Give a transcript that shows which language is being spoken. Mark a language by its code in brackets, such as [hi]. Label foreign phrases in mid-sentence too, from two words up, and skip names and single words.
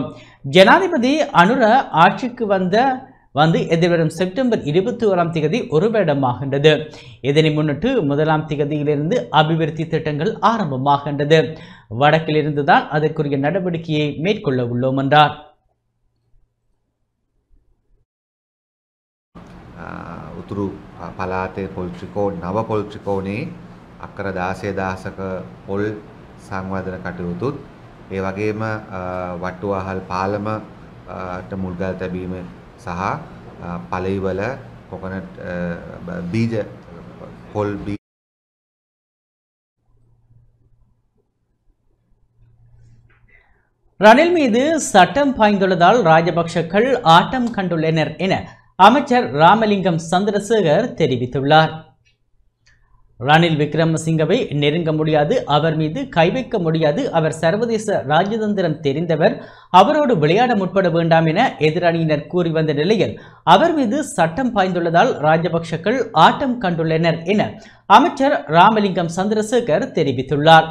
[ta] ஜனாதிபதி அனுர ஆட்சிக்கு வந்து எதிர்வரும் செப்டம்பர் 21ஆம் தேதி ஒரு வருடமாகின்றது. இதனை முன்னிட்டு 1ஆம் தேதியிலிருந்து அபிவிருத்தி திட்டங்கள் ஆரம்பமாகின்றது. வடக்கிலிருந்து தான் அதற்குரிய நடவடிக்கையை மேற்கொள்ள உள்ளோம் என்றார். [si] උතුරු පලාතේ පොල්ට්‍රිකෝ නව පොල්ට්‍රිකෝනේ අක්කර 16,000ක පොල් සංවර්ධන කටයුතුත් ඒ වගේම වට්ටුවාහල් පාලමට මුල්ගල් තැබීම සහ පළයිවල කොකනට් බීජ පොල් බීජ [ta] ரணில் மீது சட்டம் பாய்ந்துள்ளதால் ராஜபக்ஷக்கள் ஆட்டம் கண்டுள்ளனர் என அமைச்சர் ராமலிங்கம் சந்திரசேகர் தெரிவித்துள்ளார். ரணில் விக்ரமசிங்கவை நெருங்க முடியாது, அவர் மீது கை வைக்க முடியாது, அவர் சர்வதேச ராஜதந்திரம் தெரிந்தவர், அவரோடு விளையாட முற்பட வேண்டாம் என எதிரணியினர் கூறி வந்த நிலையில் அவர் மீது சட்டம் பாய்ந்துள்ளதால் ராஜபக்ஷக்கள் ஆட்டம் கண்டுள்ளனர் என அமைச்சர் ராமலிங்கம் சந்திரசேகர் தெரிவித்துள்ளார்.